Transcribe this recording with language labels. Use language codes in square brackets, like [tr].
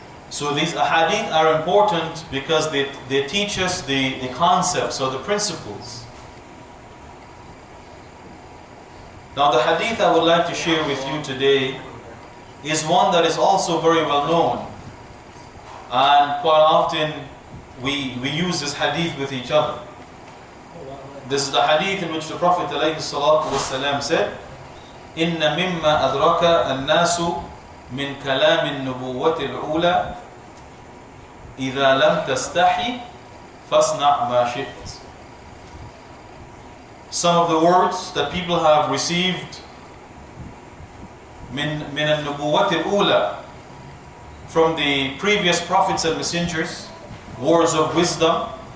[en] So these ahadith are important because they teach us the concepts or the principles. Now the hadith I would like to share with you today is one that is also very well known. And quite often we use this hadith with each other. This is the hadith in which the Prophet ﷺ said, [ar] إِنَّ مِمَّا أَدْرَكَ النَّاسُ مِنْ كَلَامِ النُّبُوَّةِ الْأُولَى إِذَا لَمْ تَسْتَحِي فَاصْنَعْ مَا شِئْتَ. [en] Some of the words that people have received [ar] من النبوة الأولى, [en] from the previous prophets and messengers, words of wisdom.